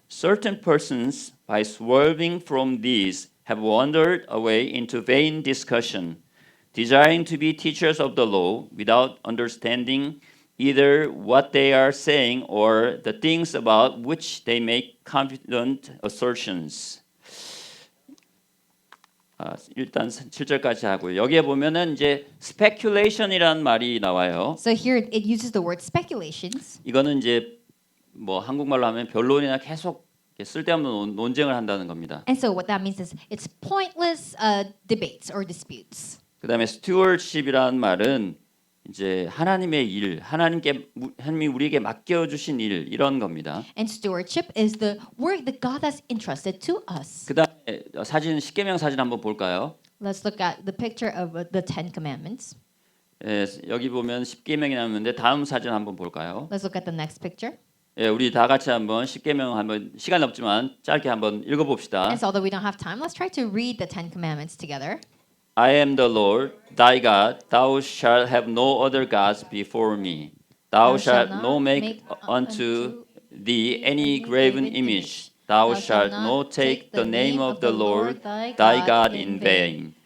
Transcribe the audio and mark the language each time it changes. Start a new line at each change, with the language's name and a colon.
English: Certain persons, by swerving from these, have wandered away into vain discussion, desiring to be teachers of the law without understanding either what they are saying or the things about which they make confident assertions.
Korean: 일단 7절까지 하고요. 여기에 보면은 이제 speculation이라는 말이 나와요.
English: So here it uses the word speculations.
Korean: 이거는 이제 뭐 한국말로 하면 변론이나 계속 쓸데없는 논쟁을 한다는 겁니다.
English: And so what that means is it's pointless debates or disputes.
Korean: 그다음에 stewardship이라는 말은 이제 하나님의 일, 하나님이 우리에게 맡겨 주신 일 이런 겁니다.
English: And stewardship is the work that God has entrusted to us.
Korean: 그다음에 사진 십계명 사진 한번 볼까요?
English: Let's look at the picture of the Ten Commandments.
Korean: 예, 여기 보면 십계명이 나오는데 다음 사진 한번 볼까요?
English: Let's look at the next picture.
Korean: 예, 우리 다 같이 한번 십계명 한번 시간 없지만 짧게 한번 읽어봅시다.
English: And so although we don't have time, let's try to read the Ten Commandments together. I am the Lord, thy God. Thou shalt have no other gods before me. Thou shalt not make unto thee any graven image. Thou shalt not take the name of the Lord thy God in vain.